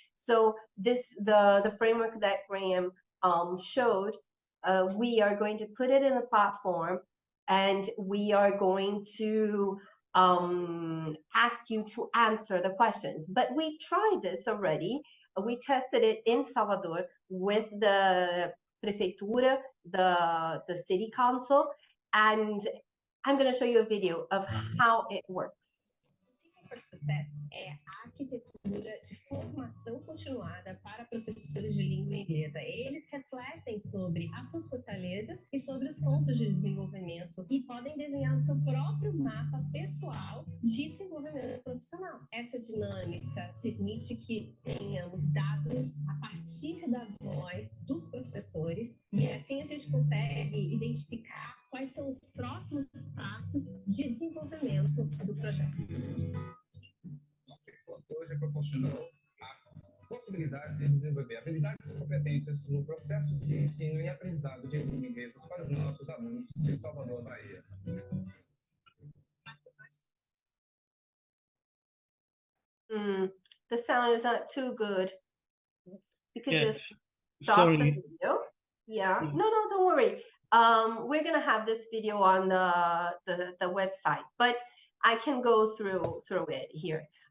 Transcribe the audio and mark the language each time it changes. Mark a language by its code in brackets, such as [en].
[en] So the framework that Graham showed, we are going to put it in a platform, and we are going to ask you to answer the questions. But we tried this already. We tested it in Salvador with the Prefeitura, the city council, and I'm going to show you a video of how it works. [pt] Teaching for Success é a arquitetura de formação continuada para professores de língua inglesa. Eles refletem sobre as suas fortalezas e sobre os pontos de desenvolvimento e podem desenhar o seu próprio mapa pessoal de desenvolvimento profissional. Essa dinâmica permite que tenhamos dados a partir da voz dos professores e assim a gente consegue identificar quais são os próximos passos de desenvolvimento do projeto. Nosso encontro hoje proporcionou a possibilidade de desenvolver habilidades e competências no processo de ensino e aprendizado de língua inglesa para os nossos alunos de Salvador, Bahia. [en] The sound is not too good. You could Yes. just stop Sorry. the video. Yeah. No, don't worry. We're gonna have this video on the website, but I can go through it here.